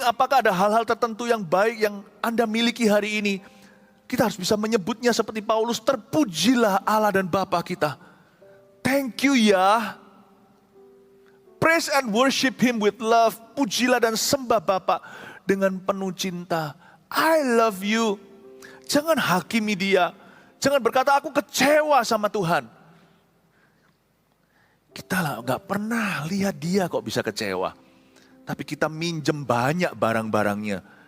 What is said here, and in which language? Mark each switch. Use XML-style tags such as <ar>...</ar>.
<id>Apakah ada hal-hal tertentu yang baik yang Anda miliki hari ini? Kita harus bisa menyebutnya seperti Paulus, terpujilah Allah dan Bapa kita.</id> <en>Thank you ya. Praise and worship Him with love.</en> <id>Pujilah dan sembah Bapa dengan penuh cinta.</id> <en>I love you.</en> <id>Jangan hakimi dia. Jangan berkata aku kecewa sama Tuhan. Kita lah nggak pernah lihat dia kok bisa kecewa. Tapi kita minjem banyak barang-barangnya.</id>